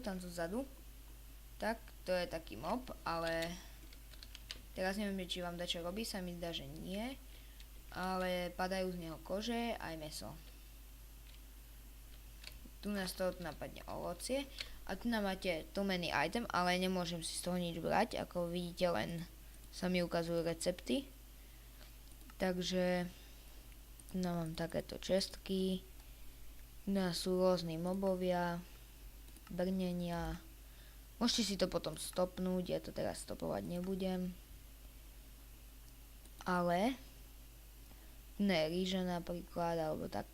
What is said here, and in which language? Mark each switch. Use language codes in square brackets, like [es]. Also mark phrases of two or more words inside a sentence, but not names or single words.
[sk] Tak, to je taký mob, ale teraz neviem, či vám dačo robí, sa mi zdá, že nie. Ale padajú z neho kože aj meso. Tu nás toho napadne ovocie. A tu nám máte [en] too many item, [sk] ale nemôžem si z toho nič brať. Ako vidíte, len sa mi ukazujú recepty. Takže mám takéto čestky, sú rôzni mobovia, brnenia, môžete si to potom stopnúť, ja to teraz stopovať nebudem, ale rýža napríklad, alebo tak.